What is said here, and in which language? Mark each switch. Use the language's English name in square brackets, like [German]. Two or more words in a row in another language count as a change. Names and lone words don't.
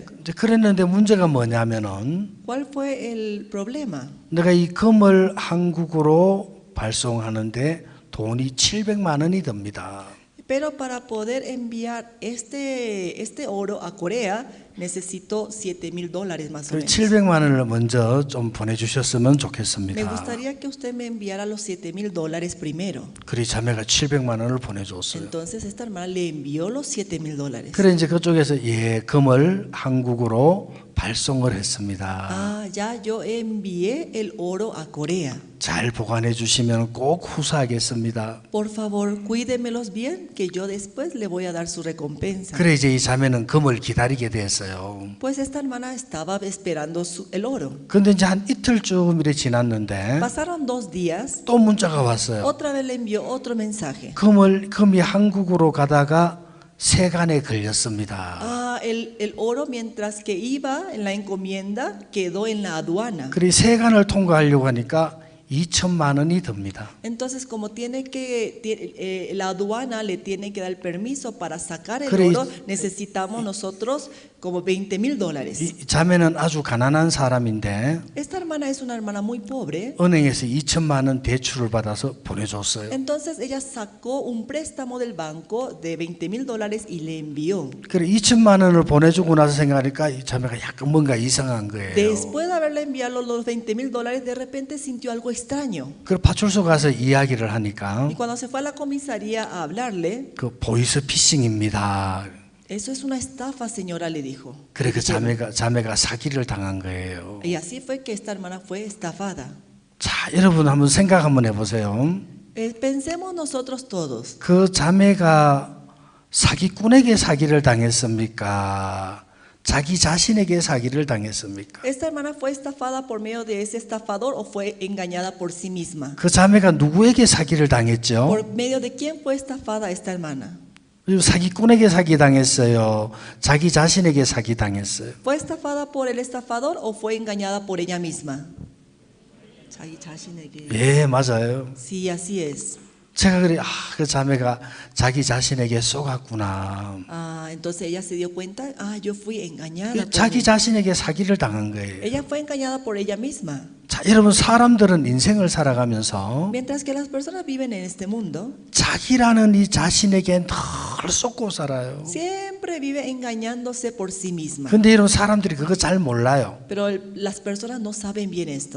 [Korean] 이제 그랬는데 문제가 뭐냐면은 [Spanish] ¿Cuál fue el problema? [Korean] 내가 이 금을 한국으로 발송하는데 돈이 700만 원이 듭니다. [Spanish] Pero para poder enviar este oro a Corea necesito $7,000 más o 그 menos. [Korean] 700만 원을 먼저 좀 보내주셨으면 [Spanish] Me [Korean] 좋겠습니다. [Spanish] gustaría que usted me enviara los $7,000 primero. [Korean] 그리 자매가 700만 원을 보내줬어요. [Spanish] Entonces esta hermana le envió los $7,000. [Korean] 그래 이제 그쪽에서 예금을 한국으로 발송을 했습니다. [Spanish] Ah, ya yo envié el oro a Corea. [Korean] 잘 보관해 주시면 꼭 후사하겠습니다. [Spanish] Por favor, cuídemelos bien, que yo después le voy a dar su recompensa. [Korean] 그래 이제 이 자매는 금을 기다리게 됐어요. [Spanish] Pues esta hermana estaba esperando el oro. [Korean] 근데 이제 한 이틀쯤 이래 지났는데 [Spanish] Pasaron 2 días, [Korean] 또 문자가 왔어요. [Spanish] otra vez le envió otro mensaje. [Korean] 금이 한국으로 가다가 세간에 걸렸습니다. [Spanish] Ah, el oro mientras que iba en la encomienda quedó en la aduana. [Korean] 그래 세간을 통과하려고 하니까 2천만 원이 듭니다. [Spanish] Entonces, como la aduana le tiene que dar permiso para sacar el [Korean] 그래, [Spanish] oro, necesitamos nosotros como $20,000. [Korean] 이 자매는 아주 가난한 사람인데 [Spanish] Esta hermana es una hermana muy pobre. [Korean] 은행에서 2천만 원 대출을 받아서 보내줬어요. [Spanish] Entonces ella sacó un préstamo del banco de $20,000 y le envió. [Korean] 그래 2천만 원을 보내주고 나서 생각하니까 이 자매가 약간 뭔가 이상한 거예요. [Spanish] Después de haberle enviado los $20,000, de repente sintió algo extraño. [Korean] 그래 파출소 가서 이야기를 하니까 [Spanish] Y cuando se fue a la comisaría a hablarle, [Korean] 그 보이스피싱입니다. [Spanish] eso es una estafa, señora, le dijo. [Korean] 그래 그 자매가 사기를 당한 거예요. [Spanish] Y así fue que esta hermana fue estafada. [Korean] 자 여러분 한번 생각 한번 해보세요. [Spanish] Pensemos nosotros todos. [Korean] 그 자매가 사기꾼에게 사기를 당했습니까? 자기 자신에게 사기를 당했습니까? [Spanish] ¿Esta hermana fue estafada por medio de ese estafador o fue engañada por sí misma? [Korean] 그 자매가 누구에게 사기를 당했죠? [Spanish] ¿Por medio de quién fue estafada esta hermana? [Korean] 사기꾼에게 사기당했어요. 자기 자신에게 사기당했어요. [Spanish] ¿Fue estafada por el estafador o fue engañada por ella misma? [Korean] 자기 자신에게. 예, 맞아요. [Spanish] Sí, así es. [Korean] 제가 그래, 그 자매가 자기 자신에게 속았구나. [Spanish] Ah, entonces ella se dio cuenta, yo fui engañada. por [Korean] 자기 [Spanish] mí. [Korean] 자신에게 사기를 당한 거예요. [Spanish] Ella fue engañada por ella misma. [Korean] 자, 여러분 사람들은 인생을 살아가면서 [Spanish] Mientras que las personas viven en este mundo, [Korean] 자기라는 이 자신에게 늘 속고 살아요. [Spanish] siempre vive engañándose por sí misma. [Korean] 근데 여러분 사람들이 그거 잘 몰라요. [Spanish] Pero las personas no saben bien esto.